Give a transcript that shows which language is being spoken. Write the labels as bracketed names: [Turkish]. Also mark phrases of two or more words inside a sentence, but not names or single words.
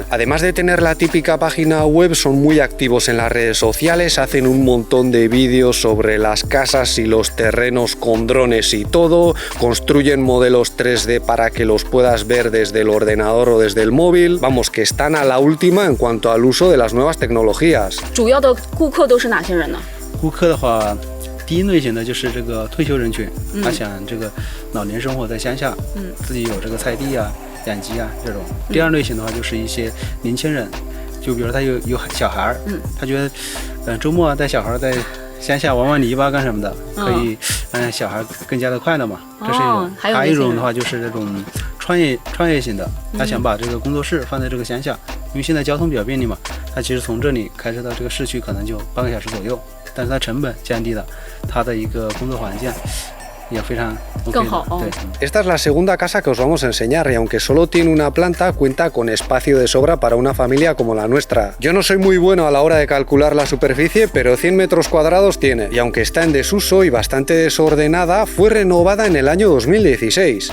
[Spanish] Además de tener la típica página web, son muy activos en las redes sociales, hacen un montón de vídeos sobre las casas y los terrenos con drones y todo, construyen modelos 3D para que los puedas ver desde el ordenador o desde el móvil. Vamos, que están a la última en cuanto al uso de las nuevas tecnologías. [Chinese] 主要的顾客都是哪些人呢？顾客的话，第一类型的就是这个退休人群，他想这个老年生活在乡下，自己有这个菜地啊、养鸡啊这种。第二类型的话就是一些年轻人，就比如他有小孩，他觉得，周末带小孩在乡下玩玩泥巴干什么的，可以让小孩更加的快乐嘛。这是一种。还有一种的话就是这种创业型的，他想把这个工作室放在这个乡下，因为现在交通比较便利嘛，他其实从这里开车到这个市区可能就半个小时左右，但是他成本降低了，他的一个工作环境也非常更好。对。 [Spanish] Esta es la segunda casa que os vamos a enseñar y aunque solo tiene una planta, cuenta con espacio de sobra para una familia como la nuestra. Yo no soy muy bueno a la hora de calcular la superficie, pero 100 metros cuadrados tiene. Y aunque está en desuso y bastante desordenada, fue renovada en el año 2016.